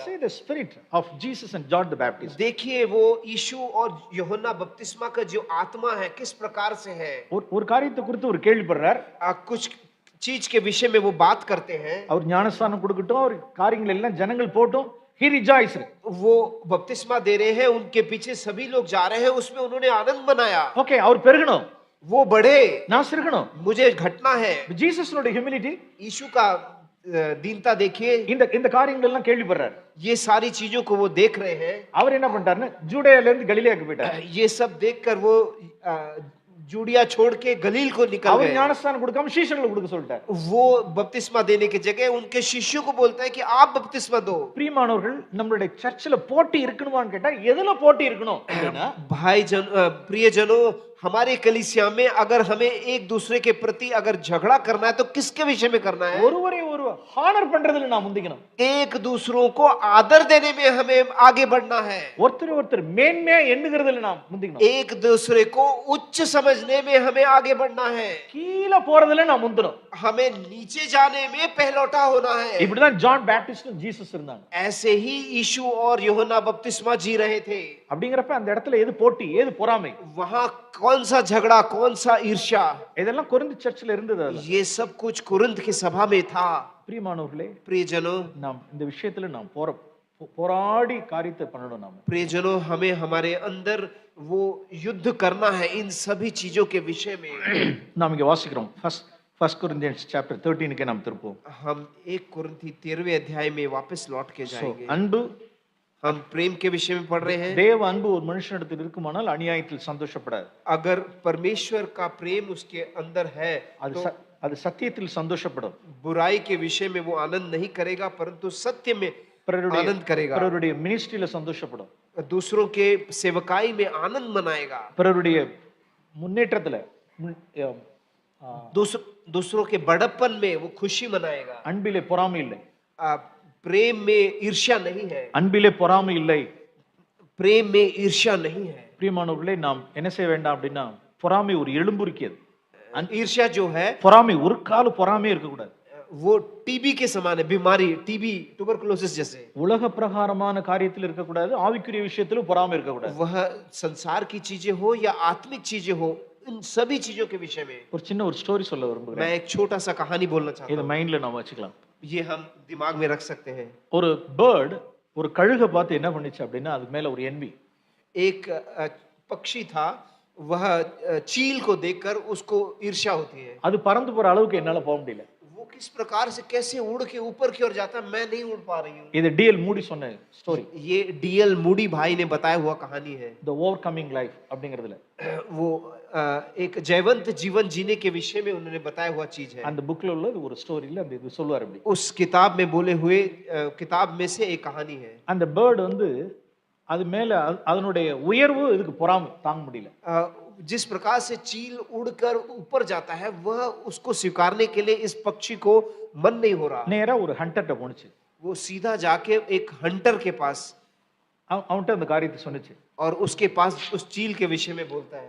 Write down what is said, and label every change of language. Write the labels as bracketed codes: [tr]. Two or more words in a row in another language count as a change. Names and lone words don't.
[en] See the spirit of Jesus and John the Baptist. [hi] देखिए वो यीशु और यूहन्ना बपतिस्मा का जो आत्मा है किस प्रकार से है। [ta] ஒரு காரியத்தை குறித்து ஒரு கேள்விப்படுறார். [hi] कुछ चीज के विषय में वो बात करते हैं। [ta] அவர் ஞானஸ்தானம் கொடுக்கட்டும், அவர் காரியங்கள் எல்லாம் ஜனங்கள் போட்டும், [en] he rejoiced. [hi] वो बपतिस्मा दे रहे हैं, उनके पीछे सभी लोग जा रहे हैं, उसमें उन्होंने आनंद मनाया। [ta] ஓகே, அவர் பெருகணும், [hi] वो बढ़े, [ta] நான் சிறுகணும். [hi] मुझे घटना है। [ta] ஜீசஸ்னுடைய ஹியூமிலிட்டி, [hi] यीशु का दीनता देखिए। [ta] இந்த காரியங்கள் எல்லாம் கேள்விப்படுறார். [hi] ये सारी चीजों को वो देख रहे हैं। [ta] அவர் என்ன பண்ணிட்டாருன்னா ஜூடேயால இருந்து கலிலேயாக்கு போயிட்டார். [hi] ये सब देखकर वो जूडिया छोड़ के गलील को निकल [ta] அவர் [hi] गए। [ta] ஞானஸ்தானம் கொடுக்காம சீஷர்களுக்கு கொடுக்க சொல்லிட்டார். [hi] वो बपतिस्मा देने की जगह उनके शिष्यों को बोलता है कि आप बपतिस्मा दो। [ta] பிரியமானவர்கள், நம்மளுடைய சர்ச்சில் போட்டி இருக்கணுமான்னு கேட்டா எதுல போட்டி இருக்கணும் அப்படின்னா, [hi] प्रियजनों, हमारे कलीसिया में अगर हमें एक दूसरे के प्रति अगर झगड़ा करना है तो किसके विषय में करना है? [ta] ஒருவரை ஒருவர் ஹானர் பண்றதுல நாம் முந்திக்கணும். [hi] एक दूसरों को आदर देने में हमें आगे बढ़ना है। [ta] ஒருத்தர் ஒருத்தர் மேன்மையா எண்ணுகிறதுல நாம் முந்திக்கணும். [hi] एक दूसरे को उच्च समझने में हमें आगे बढ़ना है। [ta] கீழ போறதுல நாம் முந்தணும். [hi] हमें नीचे जाने में पहलौठा होना है। [ta] இப்படிதான் ஜான் பேப்டிஸ்டும் ஜீசஸ் இருந்தாங்க. [hi] ऐसे ही यीशु और यूहन्ना बपतिस्मा जी रहे थे। [ta] அப்படிங்கறப்ப அந்த இடத்துல எது போட்டி, எது பொறாமை, [hi] वहां कौन सा झगड़ा, कौन सा ईर्ष्या, [ta] இதெல்லாம் கொரிந்து சர்ச்சில் இருந்தது. அதுல [hi] ये सब कुछ कुरिन्थ की सभा में था। [ta] பிரியமானவர்களே, [hi] प्रियजनों, [ta] நாம் இந்த விஷயத்துல நாம் போராடி காரியத்தை பண்ணணும். நாம் [hi] प्रियजनों, हमें हमारे अंदर वो युद्ध करना है इन सभी चीजों के विषय में। [ta] நாம் இங்க வாசிக்கிறோம். [hi] फर्स्ट कोरिन्थियंस चैप्टर 13 के नाम திருப்போம். हम 1 कुरिन्थी 13वें अध्याय में वापस लौट के जाएंगे। [ta] அன்பு, [hi] हम प्रेम के विषय में पढ़ रहे हैं। [ta] தேவ அன்பு ஒரு மனுஷனிடத்தில் இருக்குமானால் அநியாயத்தில் சந்தோஷப்படாது. [hi] अगर परमेश्वर का प्रेम उसके अंदर है तो [ta] அது சத்தியத்தில் சந்தோஷப்படும். [hi] बुराई के विषय में वो आनंद नहीं करेगा, परंतु सत्य में आनंद करेगा। [ta] பிறருடைய மினிஸ்ட்ரியில சந்தோஷப்படும். [hi] दूसरों के सेवकाई में आनंद मनाएगा। [ta] பிறருடைய முன்னேற்றத்துல [hi] दूसरों के बड़प्पन में वो खुशी मनाएगा। [ta] அன்பிலே பொறாமை இல்லை. [hi] प्रेम में ईर्ष्या नहीं है। [ta] அன்பிலே பொறாமை இல்லை. [hi] प्रेम में ईर्ष्या नहीं है। [ta] பிரியமானவர்களே, நாம் என்ன செய்ய வேண்டாம் அப்படின்னா, பொறாமை ஒரு எலும்புருக்கியது. [hi] ईर्ष्या जो है, [ta] பொறாமை ஒரு கால பொறாமையே இருக்க கூடாது. [hi] वो टीबी के समान है, बीमारी, टीबी, ट्यूबरकुलोसिस जैसे। [ta] உலக பிரகாரமான காரியத்தில் இருக்க கூடாது, ஆவிக்குரிய விஷயத்திலும் பொறாமை இருக்க கூடாது. [hi] वह संसार की चीजें हो या आत्मिक चीजें हो, इन सभी चीजों के विषय में [ta] ஒரு சின்ன ஒரு ஸ்டோரி சொல்ல விரும்புகிறேன். [hi] मैं एक छोटा सा कहानी बोलना चाहता [ta] இத [hi] हूँ। [ta] மைண்ட்ல நாம வச்சுக்கலாம். [hi] ये हम दिमाग में रख सकते हैं। [ta] ஒரு பேர்ட் ஒரு கழுகை பார்த்து என்ன பண்ணுச்சு அப்படின்னா, அதுக்கு மேல ஒரு என்வி. [hi] एक पक्षी था, वह चील को देखकर उसको ईर्ष्या होती है। [ta] அது பறந்து போற அளவுக்கு என்னால போக முடியல. [hi] वो किस प्रकार से कैसे उड़ के ऊपर की ओर जाता है, मैं नहीं उड़ पा रही हूँ। [ta] இது டிஎல் மூடி சொன்ன ஸ்டோரி. [hi] ये डीएल मूडी भाई ने बताया हुआ कहानी है। [ta] द ओवरकमिंग लाइफ அப்படிங்கிறதுல [hi] वो एक जयवंत जीवन जीने के विषय में उन्होंने बताया हुआ चीज है। [ta] அந்த புக்ல உள்ள ஒரு ஸ்டோரியில அந்த இது சொல்வார். அப்படி [hi] उस किताब में बोले हुए किताब में से एक कहानी है। [ta] அந்த பேர்ட் வந்து அது மேல அதனுடைய உயர்வு இதுக்கு பொறாமை தாங்க முடியல. [hi] जिस प्रकार से चील उड़कर ऊपर जाता है, वह उसको स्वीकारने के लिए इस पक्षी को मन नहीं हो रहा। [ta] நேரா ஒரு ஹண்டர்ட்ட போனுச்சு. [hi] वो सीधा जाके एक हंटर के पास [ta] அவன்கிட்ட அந்த காரியத்தை சொன்னுச்சு. [hi] और उसके पास उस चील के विषय में बोलता है,